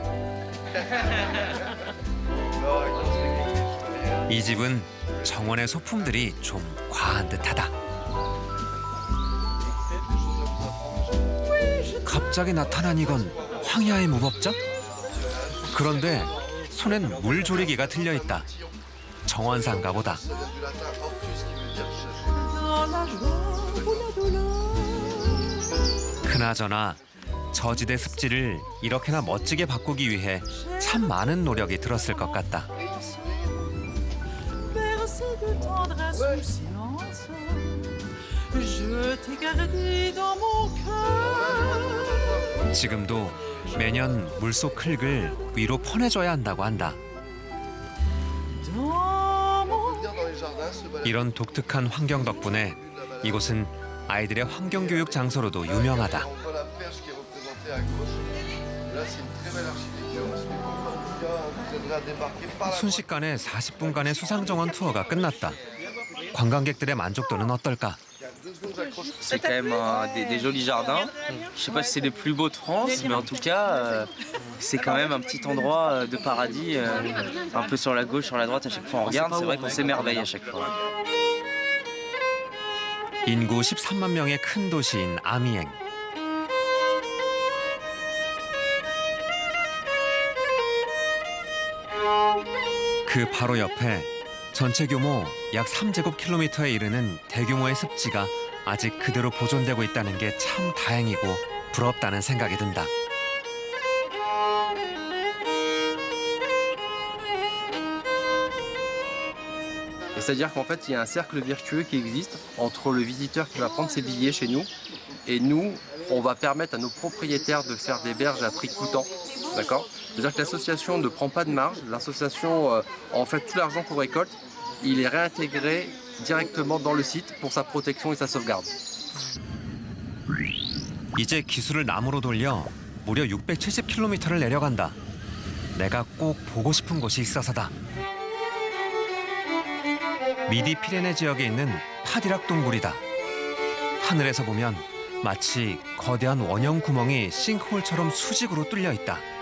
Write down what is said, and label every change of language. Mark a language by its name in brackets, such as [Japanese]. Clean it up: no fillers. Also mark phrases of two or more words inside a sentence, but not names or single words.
[Korean] 이 집은 정원의 소품들이 좀 과한 듯하다. 갑자기 나타난 이건 황야의 무법자? 그런데 손엔 물조리개가 들려있다. 정원상가 보다. [French] Dans la joie ou la douleur. [Korean] 그나저나 저지대 습지를 이렇게나 멋지게 바꾸기 위해 참 많은 노력이 들었을 것 같다. [French] Bercé de tendresse ou silence, je t'ai gardé dans mon cœur. [Korean] 지금도 매년 물속 흙을 위로 퍼내줘야 한다고 한다. [French] Dans mon [Korean] 이런 독특한 환경 덕분에 이곳은 아이들의 환경교육 장소로도 유명하다. 순식간에 40분간의 수상정원 투어가 끝났다. 관광객들의 만족도는 어떨까? [French] C'est quand même des jolis jardins. Je sais pas si c'est les plus beaux de France, mais en tout cas, c'est quand même un petit endroit de paradis, un peu sur la gauche, sur la droite. À chaque fois on regarde, c'est vrai qu'on s'émerveille à chaque fois. [Korean] 인구 13만 명의 큰 도시인 아미엥. 그 바로 옆에 전체 규모 약 3제곱킬로미터에 이르는 대규모의 습지가 아직 그대로 보존되고 있다는 게 참 다행이고 부럽다는 생각이 든다. [French] Et c'est-à-dire qu'en fait, il y a un cercle vertueux qui existe entre le visiteur qui va prendre ses billets chez nous et nous, on va permettre à nos propriétaires de faire des berges à prix coûtant. D'accord ? C'est-à-dire que l'association ne prend pas de marge. L'association, en fait, tout l'argent qu'on récolte, il est réintégré directement dans le site pour sa protection et sa sauvegarde. [Korean] 이제 기술을 남으로 돌려 무려 670km를 내려간다. 내가 꼭 보고 싶은 곳이 있어서다. 미디 피레네 지역에 있는 파디락 동굴이다. 하늘에서 보면 마치 거대한 원형 구멍이 싱크홀처럼 수직으로 뚫려 있다.